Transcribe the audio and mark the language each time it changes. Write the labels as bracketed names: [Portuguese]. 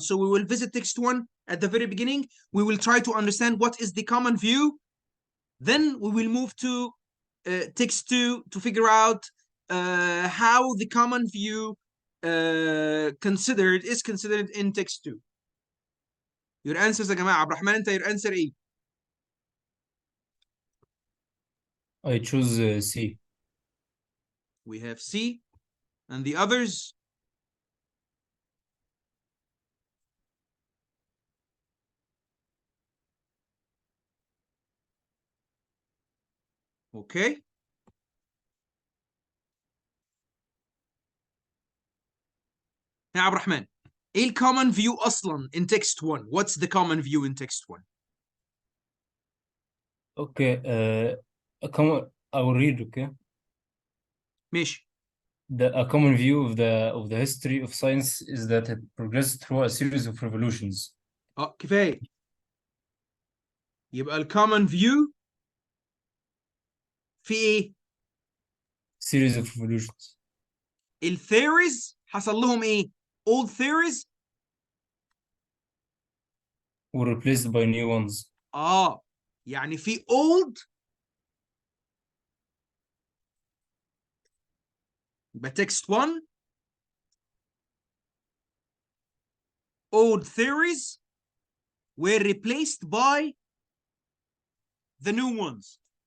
[English] So we will visit text 1 at the very beginning. We will try to understand what is the common view. Then we will move to text 2 to figure out how the common view is considered in text 2. [Arabic] Your answers يا جماعة. عبد الرحمن, أنت your answer إيه؟ [English] I choose C. We have C. And the others? Okay. يا عبد الرحمن، ايه الكومن فيو اصلا in text 1؟ What's the common view in text 1؟ Okay. I will read. Okay. [Arabic] ماشي. [English] A common view of the history of science is that it progressed through a series of revolutions. [Arabic] كفايه. يبقى الكومن فيو في ايه؟ [English] Series of revolutions. [Arabic] الثيوريز حصل لهم ايه؟ old theories [English] Were replaced by new ones. يعني في old يبقى text 1 old theories were replaced by the new ones.